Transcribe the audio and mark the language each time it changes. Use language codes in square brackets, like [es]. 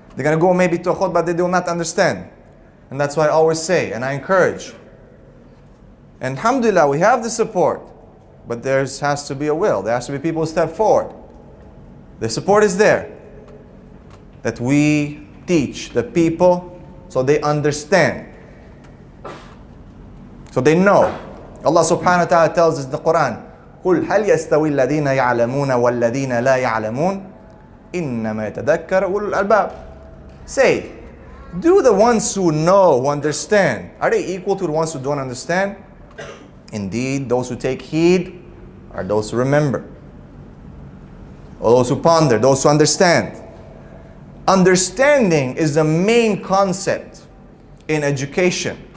[en] They're going to go maybe to a khutbah they do not understand. And that's why I always say, and I encourage. And alhamdulillah, we have the support. But there has to be a will. There has to be people who step forward. The support is there. That we teach the people so they understand. So they know. Allah subhanahu wa ta'ala tells us in the Quran, [ar] قُلْ هَلْ يَسْتَوِي الَّذِينَ يَعْلَمُونَ وَالَّذِينَ لَا يَعْلَمُونَ إِنَّمَا يَتَذَكَّرُ أُولُو الْأَلْبَابِ. [en] Say, do the ones who know, who understand, are they equal to the ones who don't understand? Indeed, those who take heed are those who remember, or those who ponder, those who understand. Understanding is the main concept in education.